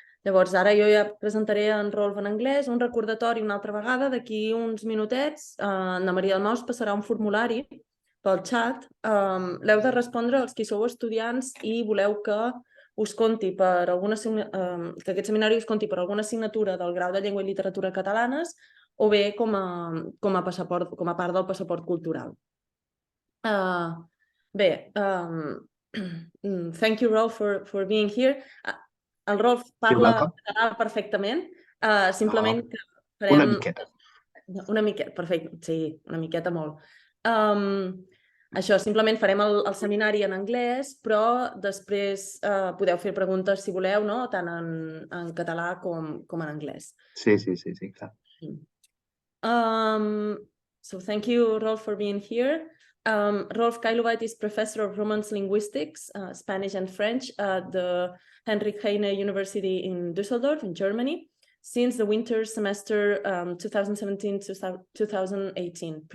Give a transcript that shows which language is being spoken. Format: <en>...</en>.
<ca>Llavors, ara jo ja presentaré en Rolf en anglès, un recordatori una altra vegada, d'aquí uns minutets, na Maria del Mau us passarà un formulari pel xat. L'heu de respondre els que sou estudiants i voleu que us compti per alguna que aquest seminari us compti per alguna assignatura del grau de Llengua i Literatura Catalanes o bé com a part del passaport cultural.</ca> <en>Bé, thank you, Rolf, for being here.</en> <ca>El Rolf parla català perfectament, simplement que farem... Una miqueta. Una miqueta, perfecte, sí, una miqueta molt. Això, simplement farem el seminari en anglès, però després podeu fer preguntes si voleu, no? Tant en català com en anglès. Sí, clar.</ca> <en>So thank you, Rolf, for being here. Rolf Kailuweit is professor of Romance linguistics, Spanish and French at the Heinrich Heine University in Düsseldorf in Germany since the winter semester 2017-2018.</en>